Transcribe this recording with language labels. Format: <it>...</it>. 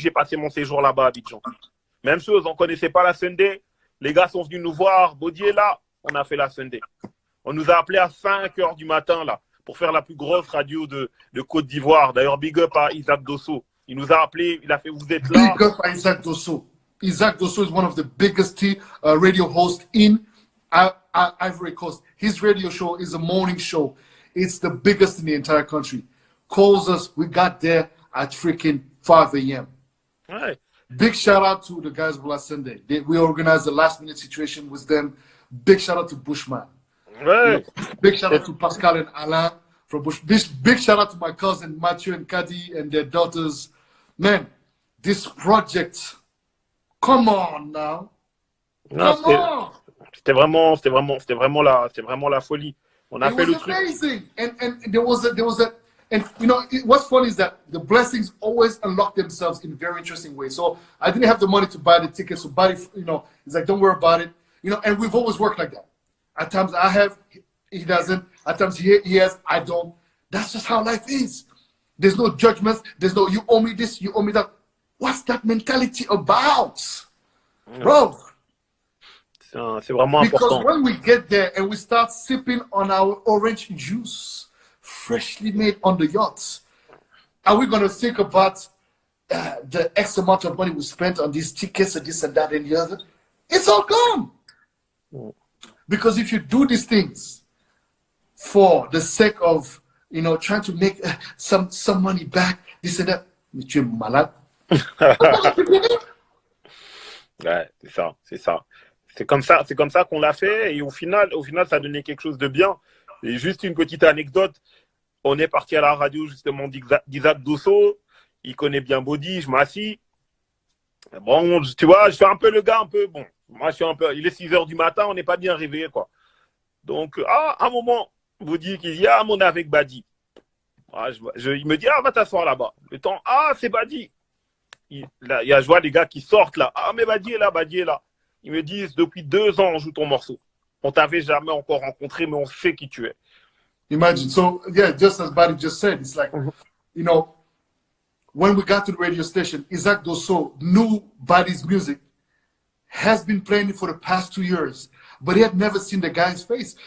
<fr>J'ai passé mon séjour là-bas à Abidjan. Même chose, on ne connaissait pas la Sunday. Les gars sont venus nous voir. Body est là. On a fait la Sunday. On nous a appelés à 5 h du matin, là, pour faire la plus grosse radio de Côte d'Ivoire. D'ailleurs, big up à Isaac Dosso. Il nous a appelés. Il a fait, vous êtes là. Big up à Isaac Dosso.</fr> <en>Isaac Dosso is one of the biggest radio hosts in Ivory Coast. His radio show is a morning show. It's the biggest in the entire country. Calls us. We got there at freaking 5 a.m.</en> <fr>Ouais.</fr> <en>Big shout out to the guys of Last Sunday. We organized the last minute situation with them. Big shout out to Bushman.</en> <fr>Ouais.</fr> <en>Big shout out to Pascal and Alain from Bush. Big shout out to my cousin Mathieu and Kadi and their daughters. Man, this project, come on now.</en> <fr>Non,</fr> <en>Come on.</en> <fr>c'était vraiment la folie. On a</fr> <en>It</en> <fr>fait</fr> <en>was</en> <fr>le truc.</fr> <en>amazing. And there was a and you know what's funny is that the blessings always unlock themselves in very interesting ways. So I didn't have the money to buy the tickets, so buddy, you know, it's like don't worry about it. You know, and we've always worked like that. At times I have, he doesn't. At times he has, I don't. That's just how life is. There's no judgments. There's no you owe me this, you owe me that. What's that mentality about, bro?</en> <fr>C'est vraiment</fr> <en>Because</en> <fr>important.</fr> <en>when we get there and we start sipping on our orange juice, freshly made on the yacht, are we going to think about the X amount of money we spent on these tickets and this and that and the other? It's all gone. Because if you do these things for the sake of, you know, trying to make some money back, this and that,</en> <fr>mais tu es malade. Ouais, c'est ça. C'est comme ça qu'on l'a fait et au final, ça a donné quelque chose de bien. Et juste une petite anecdote, on est parti à la radio justement d'Isaac Dosso, il connaît bien Body, je m'assis. Bon, tu vois, je fais un peu le gars, bon, moi je suis un peu, il est 6h du matin, on n'est pas bien réveillé quoi. Donc, à un moment, Body qui dit, on est avec Badi. Il me dit, va t'asseoir là-bas. Le temps, c'est Badi. Je vois les gars qui sortent là. Mais Badi est là. Ils me disent, depuis 2 ans, on joue ton morceau. On t'avait jamais encore rencontré, mais on sait qui tu es. Imagine.</fr> <en>So, yeah, just as Buddy just said, it's like, you know, when we got to the radio station, Isaac Dosso knew Buddy's music, has been playing it for the past 2 years, but he had never seen the guy's face.</en>